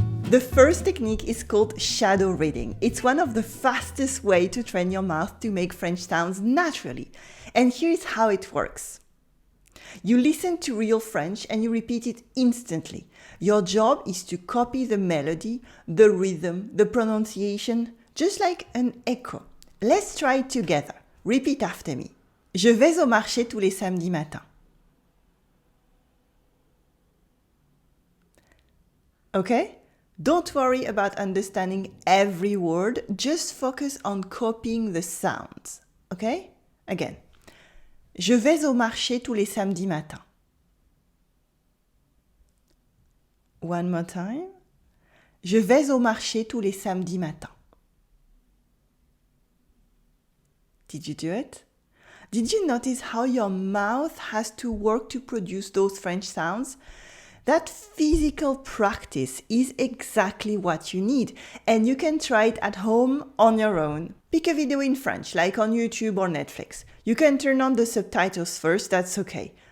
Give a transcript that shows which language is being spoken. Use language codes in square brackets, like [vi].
[en] The first technique is called shadow reading. It's one of the fastest ways to train your mouth to make French sounds naturally. And here's how it works. You listen to real French and you repeat it instantly. Your job is to copy the melody, the rhythm, the pronunciation, just like an echo. Let's try it together. Repeat after me. [fr] Je vais au marché tous les samedis matins. [en] Okay? Don't worry about understanding every word. Just focus on copying the sounds. Okay? Again. [fr] Je vais au marché tous les samedis matins. [en] One more time. [fr] Je vais au marché tous les samedis matins. [en] Did you do it? Did you notice how your mouth has to work to produce those French sounds? That physical practice is exactly what you need, and you can try it at home on your own. Pick a video in French, like on YouTube or Netflix. You can turn on the subtitles first, that's okay.